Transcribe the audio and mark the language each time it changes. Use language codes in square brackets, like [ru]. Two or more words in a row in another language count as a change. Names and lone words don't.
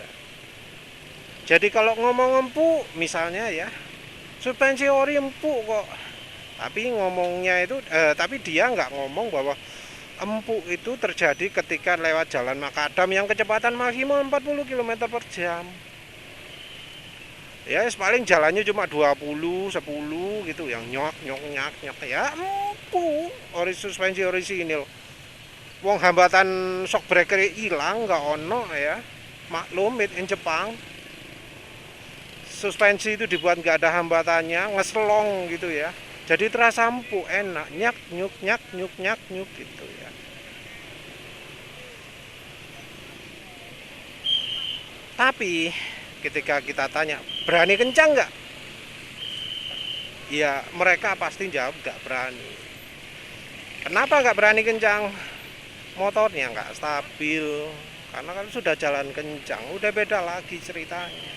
[id] Jadi kalau ngomong empuk misalnya ya, suspensi ori empuk kok, tapi ngomongnya itu tapi dia nggak ngomong bahwa empuk itu terjadi ketika lewat jalan makadam yang kecepatan maksimum 40 km per jam. Ya paling jalannya cuma 20, 10 gitu, yang nyok nyok nyak nyok, ya empuk, suspensi orisinil. Wong hambatan [en] shock breaker [id] hilang nggak ono ya, maklum [en] made in [id] Jepang. Suspensi itu dibuat nggak ada hambatannya, ngeselong gitu ya, jadi terasa empuk, enak, nyak nyuk nyak nyuk nyak nyuk gitu ya. Tapi ketika kita tanya berani kencang nggak, ya mereka pasti jawab nggak berani. Kenapa nggak berani kencang? Motornya nggak stabil, karena kan sudah jalan kencang, udah beda lagi ceritanya.